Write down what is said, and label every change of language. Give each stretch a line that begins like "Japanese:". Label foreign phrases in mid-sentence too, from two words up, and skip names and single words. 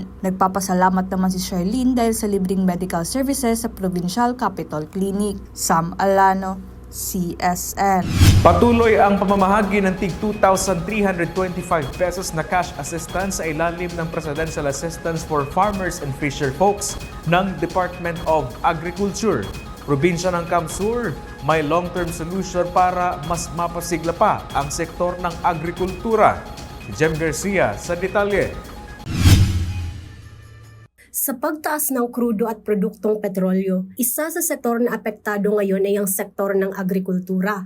Filipino: Nagpapasalamat naman si Charlene dahil sa libreng
English: medical services
Filipino: sa Provincial Capital Clinic. Sam Alano, CSN. Patuloy ang pamamahagi ng tig 2,325 pesos na
English: cash assistance
Filipino: sa ilalim ng Presidential Assistance for Farmers and Fisher Folks ng Department of Agriculture. Probinsya ng Camsur, may
English: long-term solution
Filipino: para mas mapasigla pa ang sektor ng agrikultura. Jem Garcia sa detalye. Sa pagtaas ng krudo at produktong petrolyo, isa sa sektor na apektado ngayon ay ang sektor ng agrikultura.